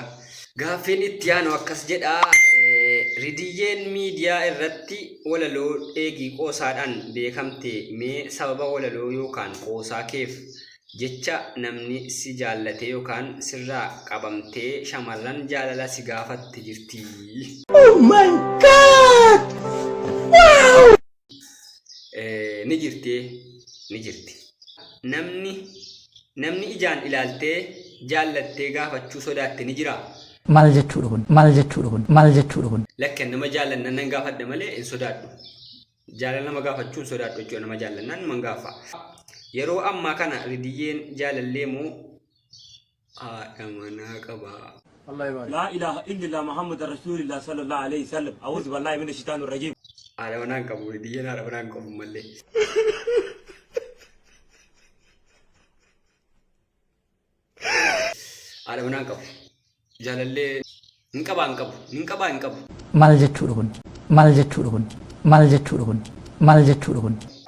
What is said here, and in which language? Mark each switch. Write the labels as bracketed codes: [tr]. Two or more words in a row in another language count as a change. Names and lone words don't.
[om] Gaaffiin itti aanu akkas jedha. Ridiyyeen miidiyaa irratti walaloo eegii qoosaadhaan beekamte mee sababa walaloo yookaan qoosaa keef jecha namni si jaallate yookaan sirraa qabamtee shamarran jaalala si gaafatti jirti. [en] Oh my god! Wow! [om] Ni jirti. Namni ijaan ilaaltee jaallattee gaafachuu sodaatte ni jira. Maal jechuudha kun? Lakkeen nama jaallannan nan gaafadha malee hin sodaadhu. Jaalala nama gaafachuu hin sodaadhu jechuudha. Nama jaallannan man gaafa. Yeroo ammaa kana ridiyyeen jaalallee moo haadha manaa qaba? [ar] لا إله إلا الله محمد رسول الله صلى الله عليه وسلم أعوذ بالله من الشيطان الرجيم. [om] Haadha manaa qabu ridiyyeen haadha manaa hin qabu malee. Haadha manaa qabu. Jaalallee hin qabu. Maal jechuudha kun?